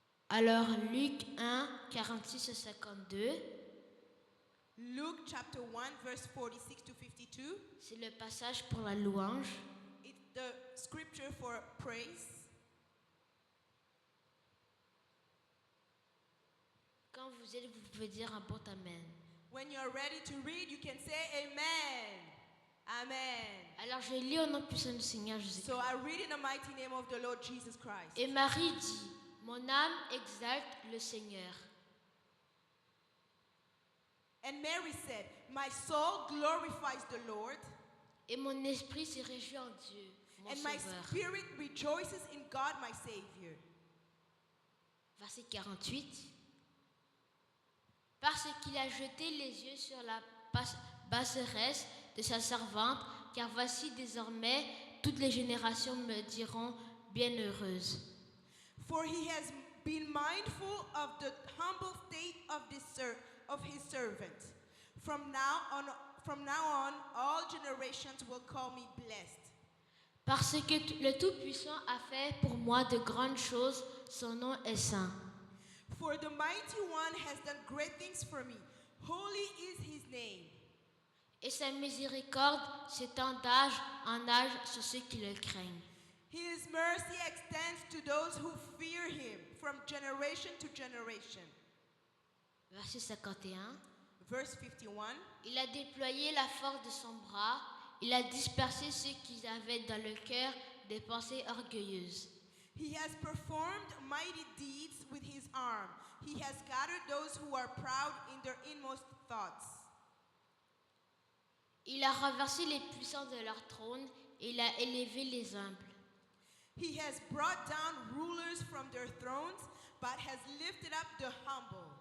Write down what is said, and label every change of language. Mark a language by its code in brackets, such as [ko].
[fr] Alors, Luc 1, 46 à 52, [en] Luke chapter 1, verse 46 to 52. [fr] c'est le passage pour la louange. [en] It's the scripture for praise. [fr] Quand vous êtes, vous pouvez dire un bon Amen. [en] When you're ready to read, you can say Amen. Amen. [fr] Alors, je lis au nom puissant du Seigneur Jésus-Christ. [en] So I read in the mighty name of the Lord Jesus Christ. [fr] Et Marie dit, mon âme exalte le Seigneur. [en] And Mary said, my soul glorifies the Lord, [fr] Et mon esprit se réjouit en Dieu, mon [en] and my [fr] Sauveur. [en] spirit rejoices in God, my Savior. [fr] Verset 48. Parce qu'il a jeté les yeux sur la passeresse de sa servante, car voici désormais toutes les générations me diront bienheureuse. [en] For he has been mindful of the humble state of his servant. From now on, all generations will call me blessed. [fr] Parce que le Tout-Puissant a fait pour moi de grandes choses, son nom est saint. [en] For the Mighty One has done great things for me. Holy is his name. [fr] Et sa miséricorde s'étend d'âge en âge sur ceux qui le craignent. [en] His mercy extends to those who fear him from generation to generation. [fr] Verset 51. [en] Verse 51. [fr] Il a déployé la force de son bras, il a dispersé ceux qui avaient dans le cœur des pensées orgueilleuses. [en] He has performed mighty deeds with his arm. He has scattered those who are proud in their inmost thoughts. [fr] Il a renversé les puissants de leur trône et il a élevé les humbles. [en] He has brought down rulers from their thrones, but has lifted up the humble.